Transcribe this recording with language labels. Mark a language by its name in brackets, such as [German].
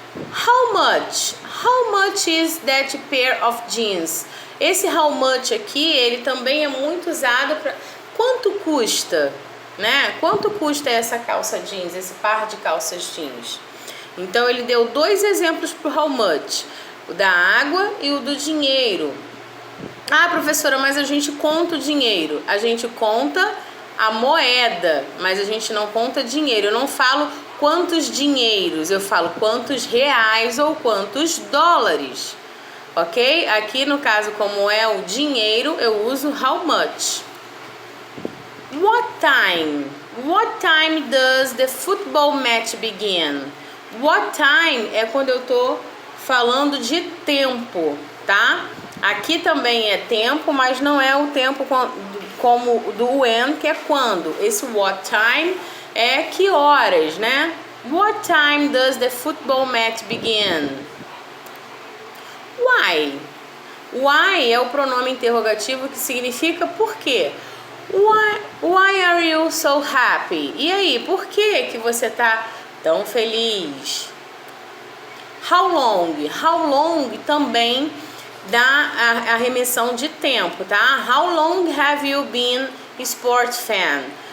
[English] How much? How much is that pair of jeans? [Portuguese] Esse how much aqui, ele também é muito usado para quanto custa, né? Quanto custa essa calça jeans, esse par de calças jeans? Então ele deu dois exemplos para o how much. O da água e o do dinheiro. Ah, professora, mas a gente conta o dinheiro. A gente conta a moeda, mas a gente não conta dinheiro. Eu não falo quantos dinheiros, eu falo quantos reais ou quantos dólares. Ok? Aqui no caso, como é o dinheiro, eu uso how much. [English] What time? What time does the football match begin? [Portuguese] What time é quando eu tô falando de tempo, tá? Aqui também é tempo, mas não é o tempo como do when, que é quando. Esse what time é que horas, né? [English] What time does the football match begin? Why? [Portuguese] Why é o pronome interrogativo que significa por quê. [English] Why are you so happy? [Portuguese] E aí, por que você tá tão feliz? [English] How long? How long [Portuguese] também dá a remessão de tempo, tá? [English] How long have you been a sport fan?